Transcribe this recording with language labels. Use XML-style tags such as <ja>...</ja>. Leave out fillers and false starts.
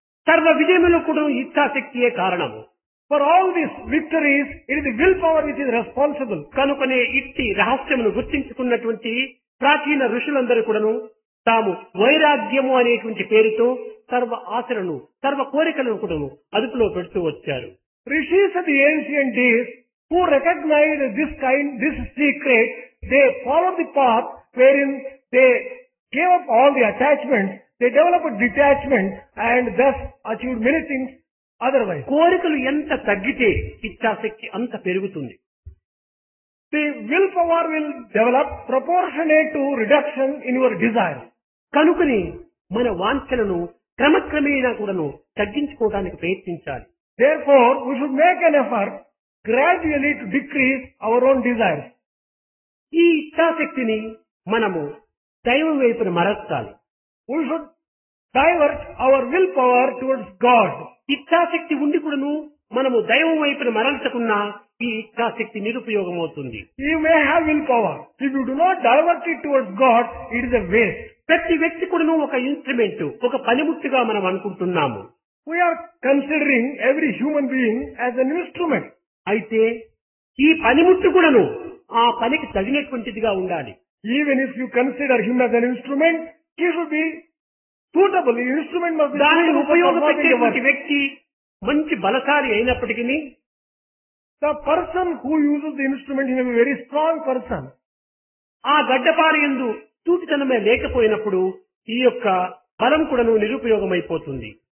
<te>సర్వ విజయములు కూడా ఇచ్ఛాశక్తియే కారణము.</te> <en>For all these victories, it is the willpower which is responsible.</en> <te>కనుకనే ఇట్టి రహస్యమును గుర్తించుకున్నటువంటి ప్రాచీన ఋషులందరూ కూడాను తాము వైరాగ్యము అనేటువంటి పేరుతో సర్వ ఆశలను, సర్వ కోరికలను కూడాను అదుపులో పెడుతూ వచ్చారు.</te> <en>Rishis of the ancient days who recognized this secret, they followed the path wherein they gave up all the attachments, they developed detachment and thus achieved many things otherwise.</en> <te>కోరికలు ఎంత తగ్గితే ఇచ్ఛాశక్తి అంత పెరుగుతుంది.</te> <en>The willpower will develop proportionate to reduction in your desire.</en> <te>కనుకని మన వాంఛలను క్రమక్రమేణా కూడాను తగ్గించుకోవడానికి ప్రయత్నించాలి.</te> <en>Therefore, we should make an effort gradually to decrease our own desires.</en> <te>ఈ ఇచ్ఛాశక్తిని మనము దైవం వైపున మరల్చాలి.</te> <en>We should divert our willpower towards God.</en> <te>ఇచ్ఛాశక్తి ఉండి కూడాను మనము దైవం వైపున మరల్చకున్నా ఈ ఇచ్ఛాశక్తి నిరుపయోగం అవుతుంది.</te> <en>You may have willpower. If you do not divert it towards God, it is a waste.</en> <te>ప్రతి వ్యక్తి కూడాను ఒక ఇన్స్ట్రుమెంట్, ఒక పనిముట్టుగా మనం అనుకుంటున్నాము.</te> <en>We are considering every human being as an instrument.</en> <te>అయితే ఈ పనిముట్టు కూడాను ఆ పనికి తగినటువంటిదిగా ఉండాలి.</te> <en>Even if you consider him as an instrument, he should be suitable. The instrument must be</en> <te>దానిని</te> <en>suitable for performing the</en> <te>ఉపయోగపెట్టేటువంటి</te> <en>work.</en> <te>వ్యక్తి మంచి బలశాలి అయినప్పటికీ</te> <en>The person who uses the instrument is a very strong person.</en> <te>ఆ గడ్డపార యందు సూటితనమే లేకపోయినప్పుడు ఈ యొక్క బలం కూడాను నిరుపయోగమైపోతుంది.</te>